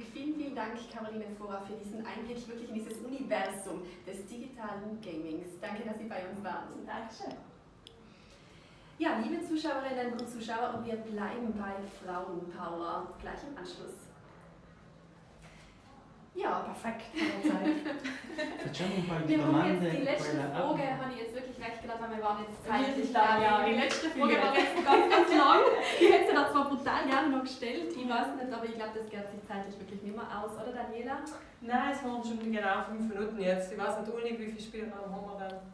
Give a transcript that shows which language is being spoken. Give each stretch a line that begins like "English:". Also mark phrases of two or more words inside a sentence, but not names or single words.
German: Vielen, vielen Dank, Caroline Vorer, für diesen Einblick wirklich in dieses Universum des digitalen Gamings. Danke, dass Sie bei uns waren. Dankeschön. Ja, liebe Zuschauerinnen und Zuschauer, und wir bleiben bei Frauenpower gleich im Anschluss. Ja, perfekt.
Italian: Facciamo un paio di
German: Wir haben
Italian: domande.
German: jetzt die letzte
Italian: quella-
German: Frage, habe ich jetzt wirklich weggelassen, weil wir waren jetzt zeitlich lang, da. ja. Die letzte Frage war jetzt ganz, ganz lang. Ich hätte sie da zwar brutal gerne noch gestellt, ich weiß nicht, aber ich glaube, das geht sich zeitlich wirklich nicht mehr aus, oder Daniela? Nein, es waren schon genau 5 Minuten jetzt. Ich weiß nicht, Uli, wie viel Spielraum haben wir dann?